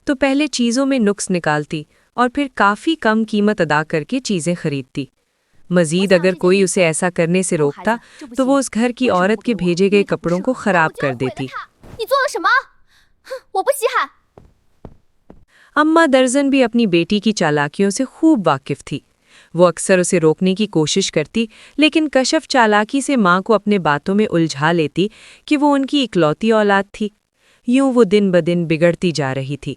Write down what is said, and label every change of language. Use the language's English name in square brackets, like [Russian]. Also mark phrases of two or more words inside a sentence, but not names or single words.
[Hindi] तो पहले चीज़ों में नुक्स निकालती और फिर काफ़ी कम कीमत अदा करके चीज़ें खरीदती। मज़ीद अगर कोई उसे ऐसा करने से रोकता तो वो उस घर की औरत के भेजे गए कपड़ों को ख़राब कर देती। [Chinese] 你做了什么？哼，我不稀罕。 [Hindi] अम्मा दर्जन भी अपनी बेटी की चालाकियों से खूब वाकिफ थी। वो अक्सर उसे रोकने की कोशिश करती, लेकिन कशफ चालाकी से माँ को अपने बातों में उलझा लेती कि वो उनकी इकलौती औलाद थी। यूं वो दिन ब दिन बिगड़ती जा रही थी।